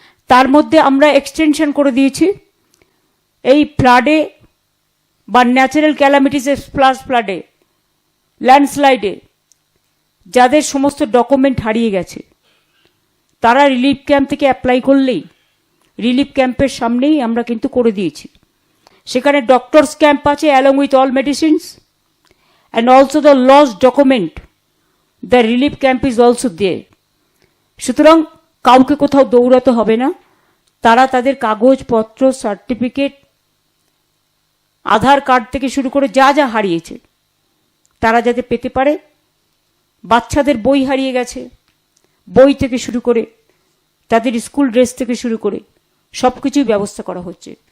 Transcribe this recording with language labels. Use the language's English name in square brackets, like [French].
[Bangla] তার মধ্যে আমরা এক্সটেনশন করে দিয়েছি এই ফ্লাডে বা ন্যাচারাল ক্যালামিটিসে, ফ্লাডে, ল্যান্ডস্লাইডে যাদের সমস্ত ডকুমেন্ট হারিয়ে গেছে, তারা রিলিফ ক্যাম্প থেকে অ্যাপ্লাই করলেই রিলিফ ক্যাম্পের সামনেই আমরা কিন্তু করে দিয়েছি। সেখানে ডক্টরস ক্যাম্প আছে [English] Along with all medicines and also the lost document. The relief camp is also there. [Bangla] সুতরাং কাউকে কোথাও দৌড়াতে হবে না। তারা তাদের কাগজপত্র, সার্টিফিকেট, আধার কার্ড থেকে শুরু করে যা যা হারিয়েছে তারা যাতে পেতে পারে। বাচ্চাদের বই হারিয়ে গেছে, বই থেকে শুরু করে তাদের স্কুল ড্রেস থেকে শুরু করে সবকিছুই ব্যবস্থা করা হচ্ছে।